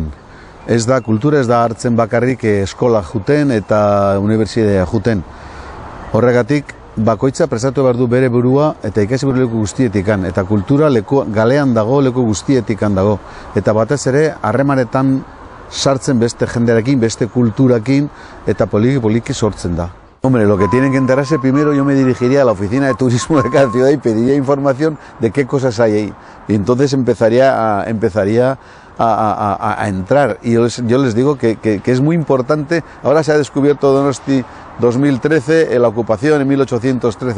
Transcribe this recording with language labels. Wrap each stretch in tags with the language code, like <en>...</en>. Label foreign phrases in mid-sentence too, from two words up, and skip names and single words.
<eu>Kultura ez da hartzen bakarrik eskola juten eta unibertsitatea juten. Horregatik, bakoitza prestatu behar du bere burua eta ikasi buru leku guztietikan. Eta kultura galean dago, leku guztietikan dago. Eta batez ere, harremanetan sartzen beste jendearekin, beste kulturakin eta poliki sortzen da.</eu> <es>Hombre, lo que tienen que enterarse, primero yo me dirigiría a la oficina de turismo de cada ciudad y pediría información de qué cosas hay ahí. Y entonces empezaría a entrar. Y yo les digo que es muy importante. Ahora se ha descubierto Donosti 2013, la ocupación en 1813.</es>